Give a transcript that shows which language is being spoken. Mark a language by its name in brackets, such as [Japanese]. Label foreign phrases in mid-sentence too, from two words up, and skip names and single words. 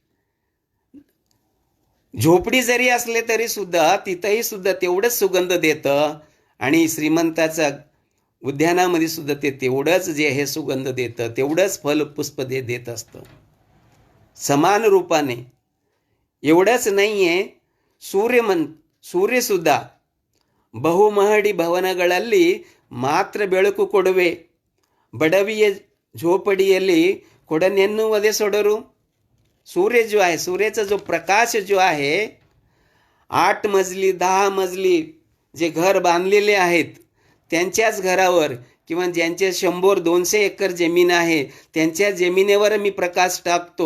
[Marathi] झोपडी जरी असले तरी सुद्धा तिथंही सुद्धा तेवढंच सुगंध देतं आणि श्रीमंताचा उद्यानामध्ये सुद्धा ते तेवढंच जे हे सुगंध देतं, तेवढंच फल पुष्प देत असतं समान रूपाने. एवढंच नाहीये, [Kannada] ಸೂರ್ಯಸುದ್ಧ ಬಹುಮಹಡಿ ಭವನಗಳಲ್ಲಿ ಮಾತ್ರ ಬೆಳಕು ಕೊಡುವೆ, ಬಡವಿಯ झोपडीಯಲ್ಲಿ ಕೊಡನೆನ್ನುವುದೇ ಸೊಡರು. [Marathi] सूर्य जो आहे, सूर्याचा जो प्रकाश जो आहे, 8 मजली 10 मजली जे घर बांधलेले आहेत त्यांच्याच घरावर किंवा ज्यांचे 100-200 एकर जमीन आहे त्यांच्या जमिनीवर मी प्रकाश टाकतो.